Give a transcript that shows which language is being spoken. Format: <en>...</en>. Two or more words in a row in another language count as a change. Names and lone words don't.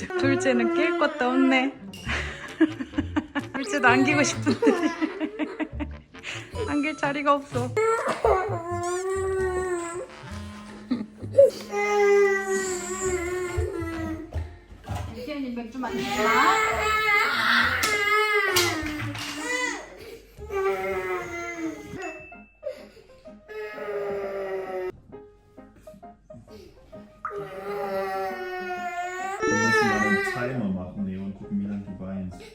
<ko>둘째는 낄 것도 없네. 둘째도 안기고 싶은데 안길 자리가 없어. 키아니 맥주 많이 먹나?</ko> <de>Wir müssen mal einen Timer machen, Leo, und gucken, wie lange du weinst.</de>